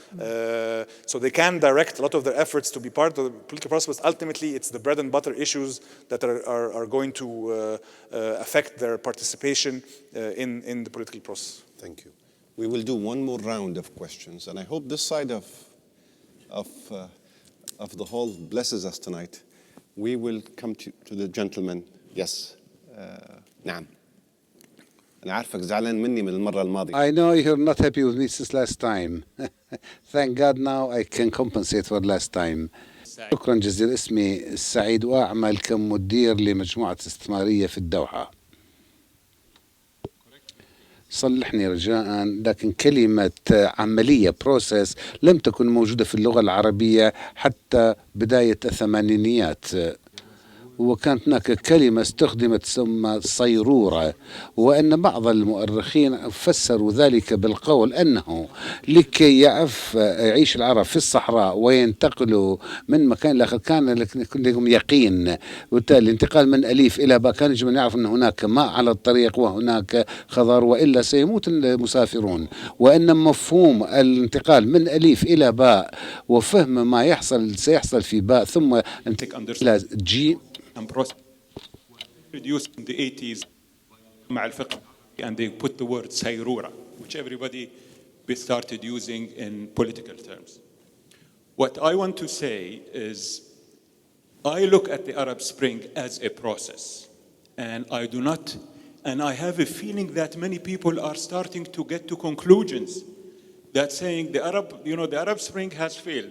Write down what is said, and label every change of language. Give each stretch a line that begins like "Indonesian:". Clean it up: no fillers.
English: So they can direct a lot of their efforts to be part of the political process, but ultimately it's the bread and butter issues that are going to affect their participation in the political process. Thank you. We will do one more round of questions, and I hope this side of the hall blesses us tonight. We will come to the gentleman. Yes.
Arabic: نعم. أنا عارفك زعلان مني من المرة الماضية.
English: I know you're not happy with me since last time. Thank God now I can compensate for last time.
Arabic: شكرا جزيلا. اسمي سعيد وأعمل كمدير لمجموعة استثمارية في الدوحة. صلحني رجاء، لكن كلمة عملية process لم تكن موجودة في اللغة العربية حتى بداية الثمانينيات، وكانت هناك كلمة استخدمت تسمى صيرورة، وأن بعض المؤرخين فسروا ذلك بالقول أنه لكي يعيش العرب في الصحراء وينتقلوا من مكان لآخر كان لهم يقين، وبالتالي الانتقال من أليف إلى باء كان يجب أن يعرف أن هناك ماء على الطريق وهناك خضار وإلا سيموت المسافرون، وأن مفهوم الانتقال من أليف إلى باء وفهم ما سيحصل في باء ثم إلى جي
English: and introduced in the 80s
Arabic: مع الفقه,
English: and they put the word sayrura, which everybody started using in political terms. What I want to say is I look at the Arab Spring as a process, and I have a feeling that many people are starting to get to conclusions that saying the Arab Spring has failed.